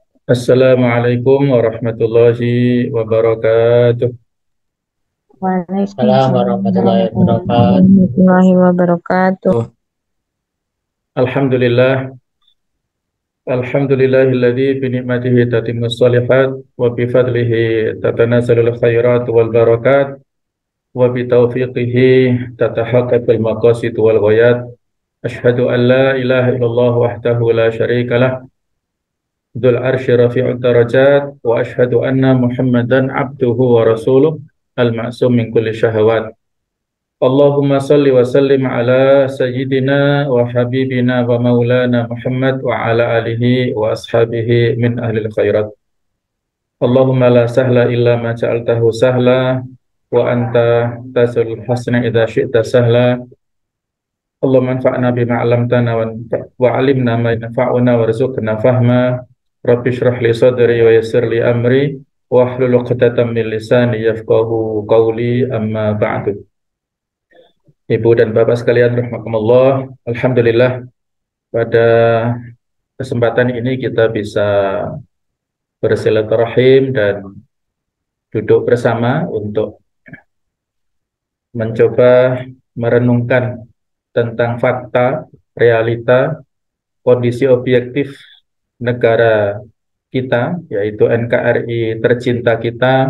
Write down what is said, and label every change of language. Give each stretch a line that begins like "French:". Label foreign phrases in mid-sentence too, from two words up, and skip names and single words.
Arabic: السلام عليكم ورحمة الله وبركاته. Waalaikumsalam السلام عليكم ورحمة الله وبركاته. ورحمة الله وبركاته. الحمد لله الحمد لله الذي بنعمته تتم الصالحات وبفضله تتنزل الخيرات والبركات وبتوفيقه تتحقق المقاصد والغايات. أشهد أن لا إله إلا الله وحده لا شريك له ذو العرش رفيع الدرجات وأشهد أن محمدا عبده ورسوله المعصوم من كل شهوات. اللهم صل وسلم على سيدنا وحبيبنا ومولانا محمد وعلى آله وأصحابه من أهل الخيرات. اللهم لا سهل إلا ما جعلته سهلا وأنت تجعل الحزن إذا شئت سهلا. اللهم انفعنا بما علمتنا وعلمنا ما ينفعنا وارزقنا فهما. رب اشرح لي صدري ويسر لي أمري واحلل عقدة من لساني يفقهوا قولي أما بعد.
Indonesian: Ibu dan Bapak sekalian rahimakumullah, alhamdulillah pada kesempatan ini kita bisa bersilaturahim dan duduk bersama untuk mencoba merenungkan tentang fakta, realita, kondisi objektif negara kita, yaitu NKRI tercinta kita.